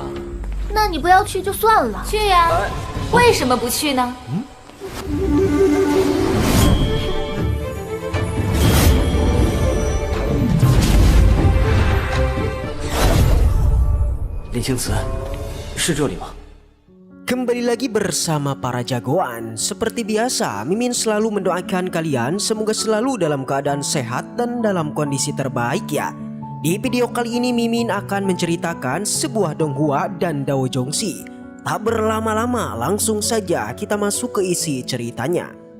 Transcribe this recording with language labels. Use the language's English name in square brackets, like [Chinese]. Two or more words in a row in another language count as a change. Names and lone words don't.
[Chinese] 那你不要去就算了。去呀，为什么不去呢？林青瓷，是这里吗？ [Indonesian] Kembali lagi bersama para jagoan. Seperti biasa, Mimin selalu mendoakan kalian semoga selalu dalam keadaan sehat dan dalam kondisi terbaik ya. Di video kali ini Mimin akan menceritakan sebuah donghua dan Dao Jongsi. Tak berlama-lama, langsung saja kita masuk ke isi ceritanya.